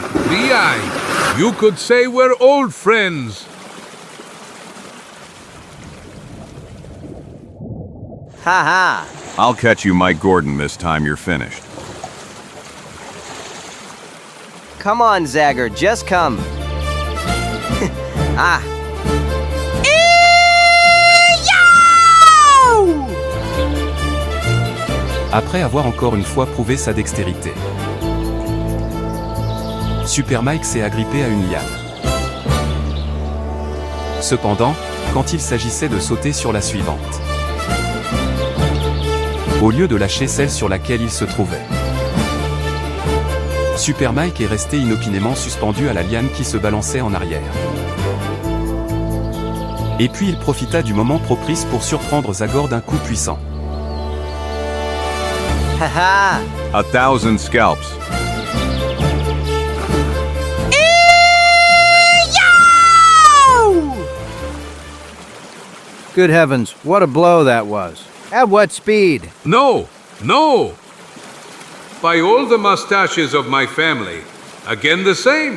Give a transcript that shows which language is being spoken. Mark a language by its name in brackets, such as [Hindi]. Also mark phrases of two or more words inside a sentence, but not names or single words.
[English] B.I., you could say we're old friends. Ha ha! I'll catch you, Mike Gordon, this time you're finished. Come on, Zagor, just come. Ah! [French] Après avoir encore une fois prouvé sa dextérité, Supermike s'est agrippé à une liane. Cependant, quand il s'agissait de sauter sur la suivante, au lieu de lâcher celle sur laquelle il se trouvait, Supermike est resté inopinément suspendu à la liane qui se balançait en arrière. Et puis il profita du moment propice pour surprendre Zagor d'un coup puissant. Ha ha! [English] 1,000 scalps. Good heavens, what a blow that was. At what speed? No, no! By all the mustaches of my family, again the same.